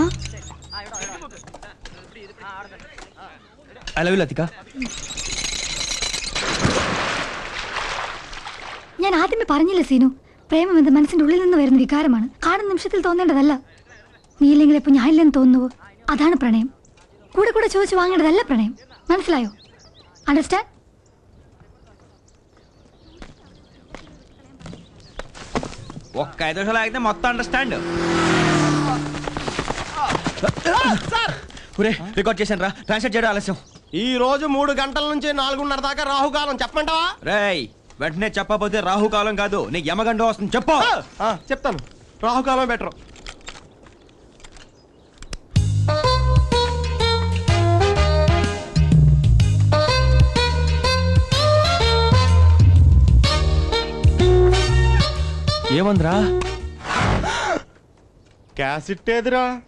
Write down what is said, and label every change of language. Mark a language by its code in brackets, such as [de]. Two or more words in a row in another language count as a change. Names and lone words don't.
[en] I love you ലതിക. [ml] ഞാൻ ആദ്യമേ പറഞ്ഞില്ല സീനു, പ്രേമം എന്നത് മനസ്സിന്റെ ഉള്ളിൽ നിന്ന് വരുന്ന വികാരമാണ്, കാണുന്ന നിമിഷത്തിൽ തോന്നേണ്ടതല്ല. നീയില്ലെങ്കിൽ ഇപ്പൊ ഞാനില്ലെന്ന് തോന്നുവോ, അതാണ് പ്രണയം. കൂടെ കൂടെ ചോദിച്ചു വാങ്ങേണ്ടതല്ല പ്രണയം, മനസ്സിലായോ? അണ്ടർസ്റ്റാൻഡ്? [te] ఒక్క 5 నిమిషాలు ఆగితే మొత్తం అండర్స్టాండ్. రికార్డ్ చేశాను రా, ట్రాన్స్లేట్ చేయడం ఆలస్యం. ఈ రోజు 3 గంటల నుంచి 4:30 దాకా రాహుకాలం, చెప్పమంటావా? రేయ్, వెంటనే చెప్పకపోతే రాహుకాలం కాదు, నీకు యమగండం వస్తుంది. చెప్పు. చెప్తాను, రాహుకాలం బెటర్. [ml] ഏമന്ത്രാ കാസറ്റ് ഏതിരാ?